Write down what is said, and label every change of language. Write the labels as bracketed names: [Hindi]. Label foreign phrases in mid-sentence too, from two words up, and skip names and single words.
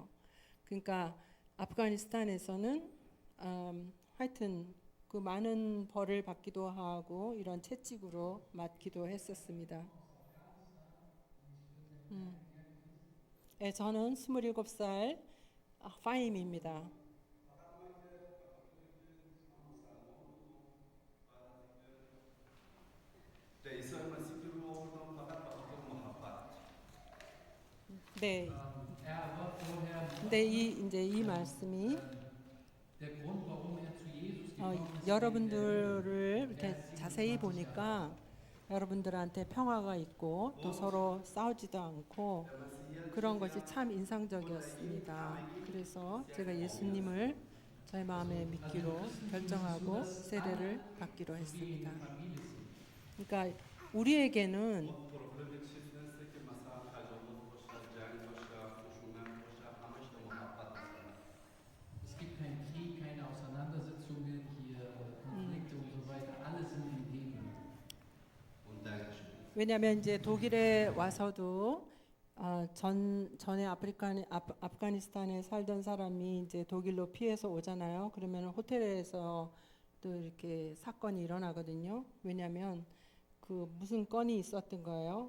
[Korean] 그러니까 아프가니스탄에서는 하여튼 그 많은 벌을 받기도 하고 이런 채찍으로 맞기도 했었습니다. 네, 저는 27살 파임입니다. [Persian] رئیسای مسیحی رو آوردم فقط به خاطر محبت. [Korean] 네, [German] Er war vor [Korean] 근데 이제 이 말씀이 [German] Der Grund, warum er zu Jesus gekommen ist, [Korean] 여러분들을 이렇게 자세히 보니까 여러분들한테 평화가 있고 또 서로 싸우지도 않고 그런 것이 참 인상적이었습니다. 그래서 제가 예수님을 저의 마음에 믿기로 결정하고 세례를 받기로 했습니다. [German] Familie sind. [Korean] 그러니까 우리에게는 [Persian] پروبلم چیز نیست که مثلا تجاوز باشه، جنگ باشه، خشونت باشه، همش تا محبت هستن. [German] Es gibt keinen Krieg, keine Auseinandersetzungen, hier Konflikte und so weiter. Alle sind in Liebe. Und Dankeschön. [Korean] 왜냐하면 이제 독일에 와서도 전에 아프가니스탄에 살던 사람이 이제 독일로 피해서 오잖아요. 그러면 호텔에서 또 이렇게 사건이 일어나거든요. 왜냐하면 그 무슨 건이 있었던 거예요.